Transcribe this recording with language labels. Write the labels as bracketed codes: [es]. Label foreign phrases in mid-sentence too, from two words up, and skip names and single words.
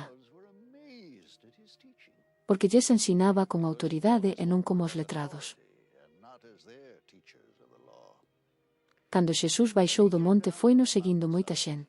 [en] Crowds were amazed at his teaching, [gl] porque lles ensinaba con autoridade e non como os letrados. [en] and not as their teachers of the law. [gl] Cando Xesús baixou do monte foino seguindo moita xente.